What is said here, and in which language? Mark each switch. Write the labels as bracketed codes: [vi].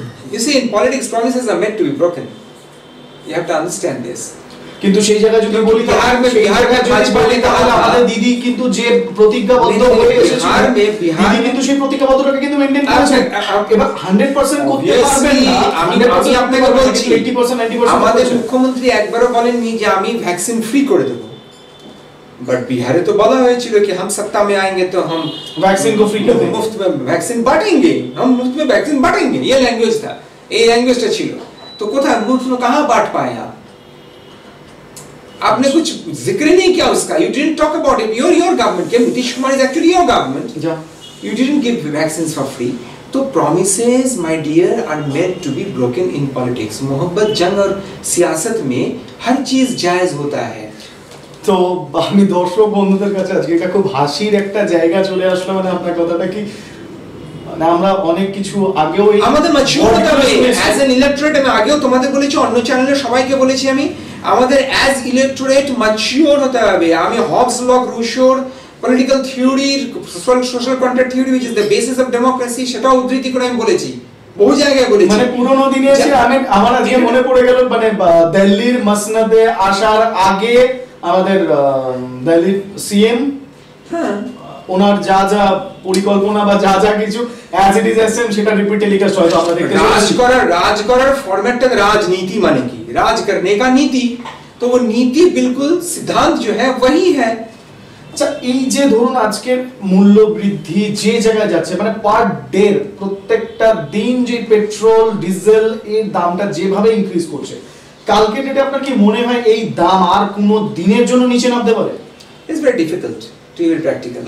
[en] You see, in politics, promises are meant to be broken. You have to understand this. [bn] কিন্তু সেই জায়গায় যদি বলি তাহলে আমাদের দিদি কিন্তু যে প্রতিজ্ঞাবদ্ধ হয়ে এসেছিলেন, দিদি কিন্তু সেই প্রতিজ্ঞাবদ্ধতাকে কিন্তু মেইনটেইন করেছেন। এবার 100% করতে পারবেন না, আমি আপনাকে বলছি 80% 90% আমাদের মুখ্যমন্ত্রী একবারও বলেননি যে আমি ভ্যাকসিন ফ্রি করে দেব। [hi] बट बिहार तो बोला [bn] হয়েছিল [hi] कि हम सत्ता में आएंगे तो हम वैक्सीन को फ्री कर देंगे, मुफ्त में वैक्सीन बांटेंगे, हम मुफ्त में वैक्सीन बांटेंगे, ये लैंग्वेज था, ये लैंग्वेजটা [bn] ছিল। [hi] तो [bn] কোথায় [hi] मुफ्त में कहां बांट पाए आप? आपने कुछ जिक्र नहीं किया उसका, [en] you didn't talk about it, your government, के Nitish Kumar is actually your government, you didn't give vaccines for free। तो promises my dear are meant to be broken in politics। [hi] मोहब्बत जंग और सियासत में हर चीज जायज होता है। [bn] তো আমি দর্শক বন্ধুদের কাছে আজকে এটা খুব হাসির একটা জায়গা চলে আসলো, মানে আপনার কথাটা কি মানে আমরা অনেক কিছু আগেও আমাদের ম্যাচিউর হতে হবে [en] As an electorate. [bn] আমি আগেও তোমাদের বলেছি, অন্য চ্যানেলে সবাইকে বলেছি, আমি আমাদের অ্যাজ ইলেক্টোরেট ম্যাচিউর হতে হবে। আমি হবস লক রুশোর পলিটিক্যাল থিওরির social contract theory [en] which is the basis of democracy [bn] সেটা উদ্ধৃতি করে আমি বলেছি, বহু জায়গায় বলেছি। মানে পুরনো দিনে এসে আমার আজকে মনে পড়ে গেল, মানে দিল্লির মসনদে আসার আগে আমাদের দিল্লির সিএম, হ্যাঁ, ওনার যা যা পরিকল্পনা বা যা যা কিছু [en] as it is [bn] এসেন সেটা রিপিট টেলিকাস্ট হয়তো আমরা দেখতে রাজ করার ফরম্যাটটা রাজনীতি মানে কি, [hi] রাজ करने का नीति, तो वो नीति बिल्कुल सिद्धांत जो है वही है। [bn] আচ্ছা, এই যে ধরুন আজকের মূল্য বৃদ্ধি যে জায়গায় যাচ্ছে, মানে পার ডে প্রত্যেকটা দিন যে পেট্রোল ডিজেল এর দামটা যেভাবে ইনক্রিজ করছে, কালকে ডেটে আপনার কি মনে হয় এই দাম আর কোনো দিনের জন্য নিচে নামতে পারে? [en] It's very difficult to be practical.